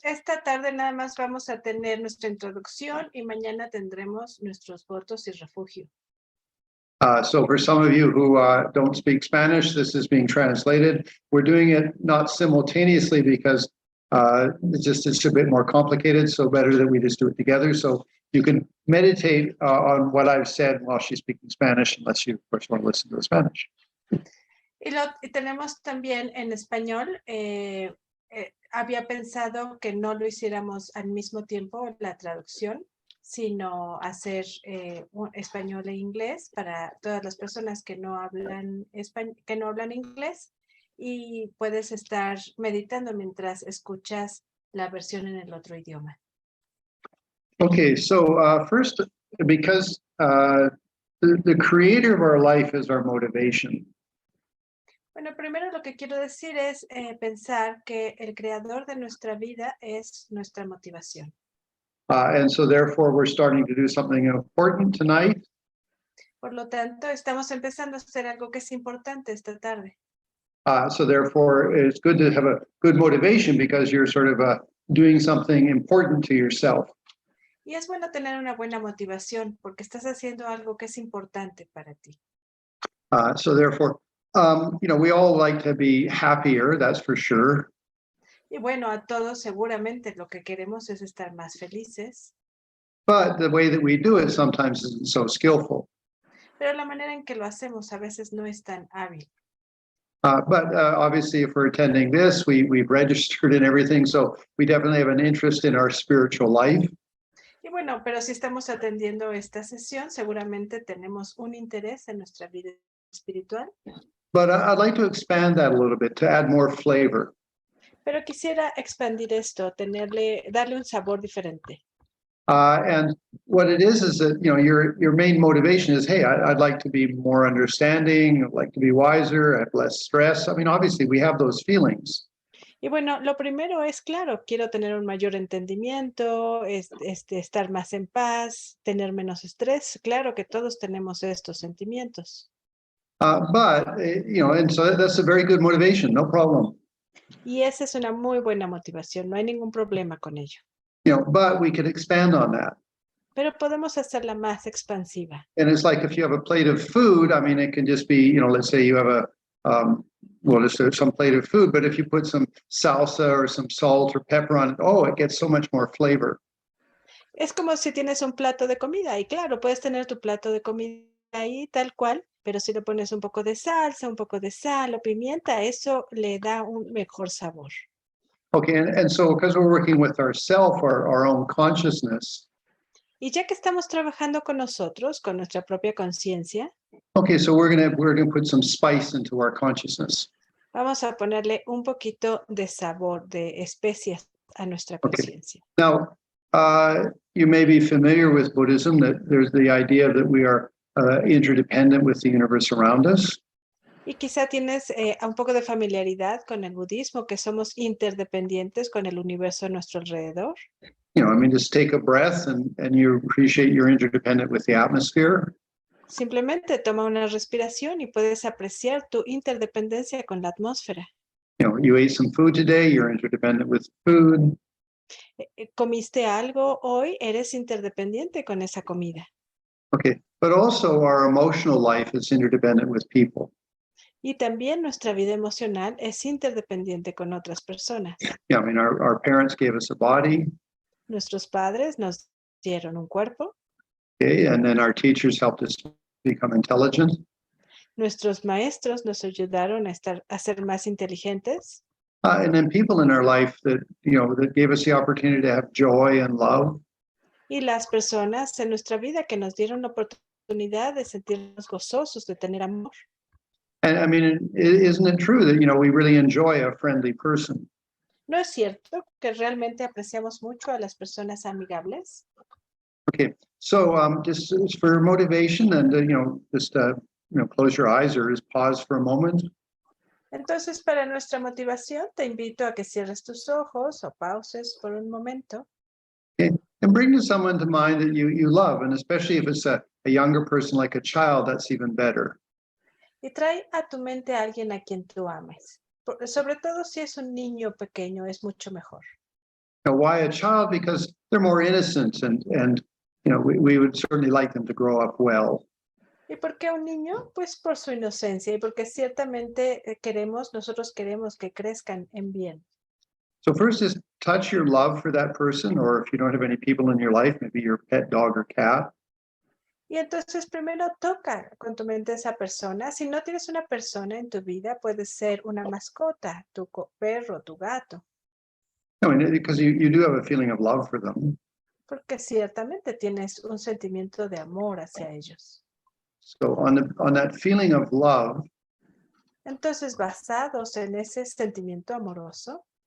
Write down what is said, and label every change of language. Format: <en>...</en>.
<es>Esta tarde nada más vamos a tener nuestra introducción y mañana tendremos nuestros votos y refugio.</es> <en>So for some of you who don't speak Spanish, this is being translated. We're doing it not simultaneously because it's a bit more complicated, so better that we just do it together. So you can meditate on what I've said while she's speaking Spanish, unless you, of course, want to listen to the Spanish.</en> <es>Y tenemos también en español. Había pensado que no lo hiciéramos al mismo tiempo la traducción, sino hacer español e inglés para todas las personas que no hablan inglés, y puedes estar meditando mientras escuchas la versión en el otro idioma.</es> <en>Okay, so first, because the creator of our life is our motivation.</en> <es>Bueno, primero lo que quiero decir es pensar que el creador de nuestra vida es nuestra motivación.</es> <en>And so therefore we're starting to do something important tonight.</en> <es>Por lo tanto, estamos empezando a hacer algo que es importante esta tarde.</es> <en>So therefore it's good to have a good motivation because you're sort of doing something important to yourself.</en> <es>Y es bueno tener una buena motivación porque estás haciendo algo que es importante para ti.</es> <en>So therefore, we all like to be happier, that's for sure.</en> <es>Y bueno, a todos seguramente lo que queremos es estar más felices.</es> <en>But the way that we do it sometimes isn't so skillful.</en> <es>Pero la manera en que lo hacemos a veces no es tan hábil.</es> <en>But obviously, if we're attending this, we've registered and everything, so we definitely have an interest in our spiritual life.</en> <es>Y bueno, pero si estamos atendiendo esta sesión, seguramente tenemos un interés en nuestra vida espiritual.</es> <en>But I'd like to expand that a little bit to add more flavor.</en> <es>Pero quisiera expandir esto, darle un sabor diferente.</es> <en>And what it is that your main motivation is, hey, I'd like to be more understanding, I'd like to be wiser, have less stress. I mean, obviously, we have those feelings.</en> <es>Y bueno, lo primero es, claro, quiero tener un mayor entendimiento, estar más en paz, tener menos estrés. Claro que todos tenemos estos sentimientos.</es> <en>And so that's a very good motivation, no problem.</en> <es>Y esa es una muy buena motivación, no hay ningún problema con ello.</es> <en>But we could expand on that.</en> <es>Pero podemos hacerla más expansiva.</es> <en>And it's like if you have a plate of food, I mean, it can just be, let's say you have just some plate of food, but if you put some salsa or some salt or pepper on it, it gets so much more flavor.</en> <es>Es como si tienes un plato de comida, y claro, puedes tener tu plato de comida ahí tal cual, pero si le pones un poco de salsa, un poco de sal o pimienta, eso le da un mejor sabor.</es> <en>Okay, and so because we're working with ourself, our own consciousness.</en> <es>Y ya que estamos trabajando con nosotros, con nuestra propia conciencia.</es> <en>Okay, so we're gonna put some spice into our consciousness.</en> <es>Vamos a ponerle un poquito de sabor, de especias a nuestra conciencia.</es> <en>Now, you may be familiar with Buddhism, that there's the idea that we are interdependent with the universe around us.</en> <es>Y quizá tienes un poco de familiaridad con el budismo, que somos interdependientes con el universo a nuestro alrededor.</es> <en>Just take a breath and you appreciate you're interdependent with the atmosphere.</en> <es>Simplemente toma una respiración y puedes apreciar tu interdependencia con la atmósfera.</es> <en>You ate some food today, you're interdependent with food.</en> <es>Comiste algo hoy, eres interdependiente con esa comida.</es> <en>Okay, but also our emotional life is interdependent with people.</en> <es>Y también nuestra vida emocional es interdependiente con otras personas.</es> <en>Our parents gave us a body.</en> <es>Nuestros padres nos dieron un cuerpo.</es> <en>Okay, and then our teachers helped us become intelligent.</en> <es>Nuestros maestros nos ayudaron a ser más inteligentes.</es> <en>And then people in our life that gave us the opportunity to have joy and love.</en> <es>Y las personas en nuestra vida que nos dieron la oportunidad oportunidad de sentirnos gozosos, de tener amor.</es> <en>And I mean, isn't it true that, we really enjoy a friendly person?</en> <es>¿No es cierto que realmente apreciamos mucho a las personas amigables?</es> <en>Okay, so just for motivation and, just, close your eyes or just pause for a moment.</en> <es>Entonces, para nuestra motivación, te invito a que cierres tus ojos o pauses por un momento.</es> <en>Okay, and bring to someone to mind that you love, and especially if it's a younger person like a child, that's even better.</en> <es>Y trae a tu mente a alguien a quien tú ames. Sobre todo si es un niño pequeño, es mucho mejor.</es> <en>Now, why a child? Because they're more innocent and we would certainly like them to grow up well.</en> <es>¿Y por qué un niño? Pues por su inocencia y porque ciertamente nosotros queremos que crezcan en bien.</es> <en>So first just touch your love for that person, or if you don't have any people in your life, maybe your pet dog or cat.</en> <es>Y entonces primero toca con tu mente a esa persona. Si no tienes una persona en tu vida, puede ser una mascota, tu perro, tu gato.</es> <en>I mean, because you do have a feeling of love for them.</en> <es>Porque ciertamente tienes un sentimiento de amor hacia ellos.</es> <en>So on that feeling of love,</en> <es>Entonces, basados en ese sentimiento amoroso,</es>